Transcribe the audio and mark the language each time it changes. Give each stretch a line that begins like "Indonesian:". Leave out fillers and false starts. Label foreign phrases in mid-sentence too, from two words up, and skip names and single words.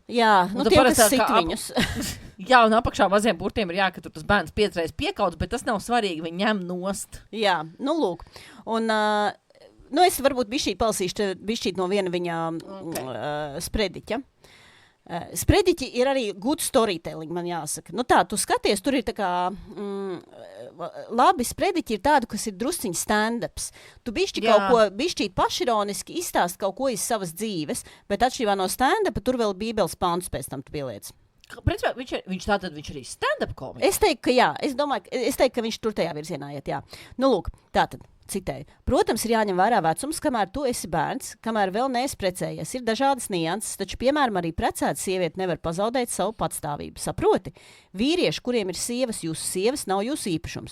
Latvian: Jā, tie, kas sit viņus. Jā, un apakšā maziem burtiem ir ka tur tas bērns 5 reizes piekauts, bet tas nav svarīgi, viņi ņem nost. Jā, lūk. Un, es varbūt bišķīt palasīšu no viena viņa sprediķa. Sprediķi ir arī
English: good storytelling,
Latvian: man jāsaka. Tu skaties, tur ir tā kā labi sprediķi ir tādi, kas ir drusciņi stand-ups. Tu bišķi kaut ko bišķīt pašironiski izstāst kaut ko iz savas dzīves, bet atšķirībā no stand-upa tur vēl bībeles pāntus pēc tam tu pieliec. Principā, viņš arī stand-up komiķis? Es teiktu, ka jā. Es teiktu, ka viņš tur tajā virzienā iet, jā. Lūk, tātad. Citēju. Protams, ir jāņem vērā vecums, kamēr tu esi bērns, kamēr vēl neesi precējies. Ir dažādas nianses, taču, piemēram, arī precēta sieviete nevar pazaudēt savu patstāvību. Saproti? Vīrieši, kuriem ir sievas, jūsu sievas nav jūsu īpašums.